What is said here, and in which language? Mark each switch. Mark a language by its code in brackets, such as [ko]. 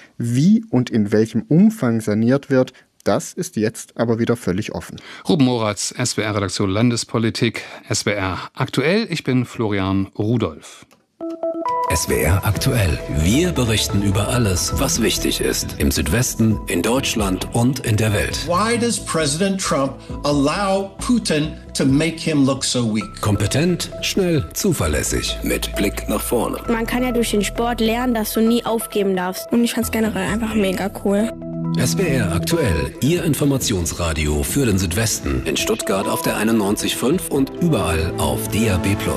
[de] Wie und in welchem Umfang saniert wird, das ist jetzt aber wieder völlig offen. Ruben Moratz, SWR-Redaktion Landespolitik, SWR aktuell. Ich bin Florian Rudolph. SWR aktuell. Wir berichten über alles, was wichtig ist. Im Südwesten, in Deutschland und in der Welt. [en] Why does President Trump allow Putin to make him look so weak? [de] Kompetent, schnell, zuverlässig. Mit Blick nach vorne. Man kann ja durch den Sport lernen, dass du nie aufgeben darfst. Und ich fand's generell einfach mega cool. SWR aktuell, Ihr Informationsradio für den Südwesten. In Stuttgart auf der 91.5 und überall auf DAB+.